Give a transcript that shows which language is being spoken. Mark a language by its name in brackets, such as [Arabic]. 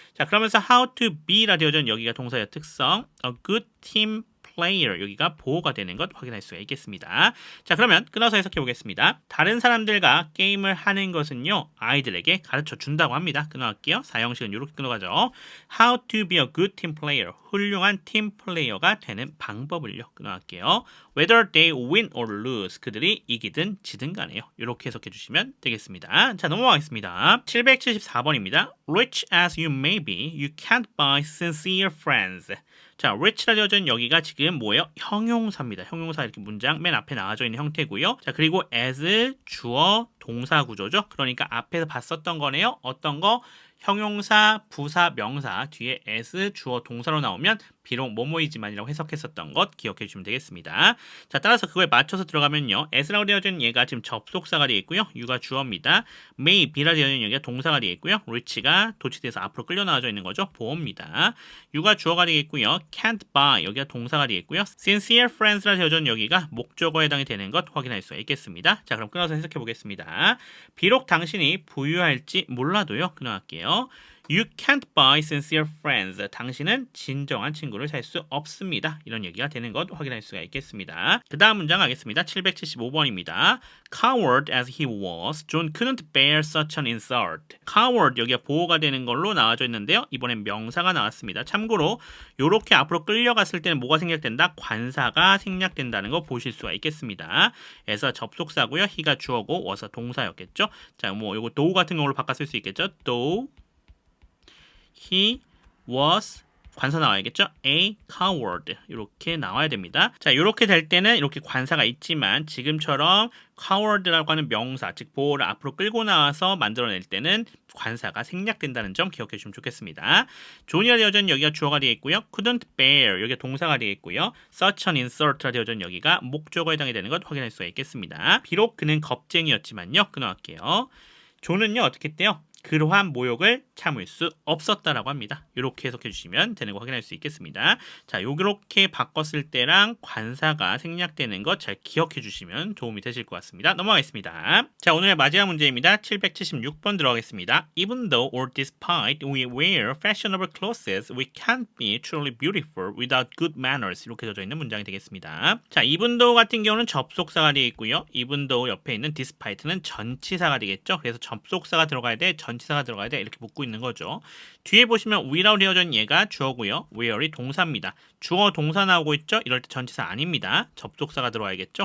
[Korean] 자, 그러면서 how to be라 되어져 있는 여기가 동사의 특성 [English] a good team player [Korean] 여기가 보호가 되는 것 확인할 수가 있겠습니다. 자, 그러면 끊어서 해석해 보겠습니다. 다른 사람들과 게임을 하는 것은요 아이들에게 가르쳐 준다고 합니다. 끊어갈게요. 사형식은 이렇게 끊어가죠. [English] How to be a good team player [Korean] 훌륭한 팀 플레이어가 되는 방법을요. 끊어갈게요. [English] Whether they win or lose [Korean] 그들이 이기든 지든 간에요. 이렇게 해석해 주시면 되겠습니다. 자, 넘어가겠습니다. 774번입니다. [English] Rich as you may be, you can't buy sincere friends. [Korean] 자, rich라 되어져 있는 여기가 지금 뭐예요? 형용사입니다. 형용사 이렇게 문장 맨 앞에 나와져 있는 형태고요. 자, 그리고 as 주어 동사 구조죠. 그러니까 앞에서 봤었던 거네요. 어떤 거? 형용사, 부사, 명사 뒤에 as 주어 동사로 나오면 비록 뭐뭐이지만이라고 해석했었던 것 기억해 주시면 되겠습니다. 자, 따라서 그거에 맞춰서 들어가면요. as라고 되어져 있는 얘가 지금 접속사가 되겠고요. you가 주어입니다. may be라 되어 있는 여기가 동사가 되겠고요. rich가 도치돼서 앞으로 끌려 나와져 있는 거죠. 보어입니다. you가 주어가 되겠고요. can't buy 여기가 동사가 되겠고요. [English] sincere friends라 [Korean] 되어져 있는 여기가 목적어에 해당이 되는 것 확인할 수가 있겠습니다. 자, 그럼 끊어서 해석해 보겠습니다. 비록 당신이 부유할지 몰라도요. 끊어갈게요. [English] You can't buy sincere friends. [Korean] 당신은 진정한 친구를 살 수 없습니다. 이런 얘기가 되는 것 확인할 수가 있겠습니다. 그 다음 문장 가겠습니다. 775번입니다. [English] Coward as he was, John couldn't bear such an insult. [Korean] Coward 여기가 보호가 되는 걸로 나와져 있는데요. 이번엔 명사가 나왔습니다. 참고로 이렇게 앞으로 끌려갔을 때는 뭐가 생략된다? 관사가 생략된다는 거 보실 수가 있겠습니다. 에서 접속사고요. he가 주어고 was가 동사였겠죠. 자, 뭐 요거 though 같은 경우로 바꿔 쓸 수 있겠죠. [English] though he was [Korean] 관사 나와야겠죠? A coward 이렇게 나와야 됩니다. 자, 이렇게 될 때는 이렇게 관사가 있지만 지금처럼 coward라고 하는 명사, 즉 보호를 앞으로 끌고 나와서 만들어낼 때는 관사가 생략된다는 점 기억해 주시면 좋겠습니다. 존이라 되어져 있는 여기가 주어가 되어 있고요. couldn't bear 여기가 동사가 되어 있고요. [English] such an insult라 [Korean] 되어져 있는 여기가 목적어에 해당이 되는 것 확인할 수가 있겠습니다. 비록 그는 겁쟁이였지만요. 끊어갈게요. 존은요 어떻게 했대요? 그러한 모욕을 참을 수 없었다라고 합니다. 이렇게 해석해 주시면 되는 거 확인할 수 있겠습니다. 자, 요렇게 바꿨을 때랑 관사가 생략되는 것 잘 기억해 주시면 도움이 되실 것 같습니다. 넘어가겠습니다. 자, 오늘의 마지막 문제입니다. 776번 들어가겠습니다. [English] Even though or despite we wear fashionable clothes, we can't be truly beautiful without good manners. [Korean] 이렇게 되어져 있는 문장이 되겠습니다. 자, even though 같은 경우는 접속사가 되어 있고요. even though 옆에 있는 despite는 전치사가 되겠죠. 그래서 접속사가 들어가야 돼, 전치사가 들어가야 돼 이렇게 묻고 있는 거죠. 뒤에 보시면 we라고 되어져 있는 얘가 주어고요. wear이 동사입니다. 주어 동사 나오고 있죠. 이럴 때 전치사 아닙니다. 접속사가 들어와야겠죠.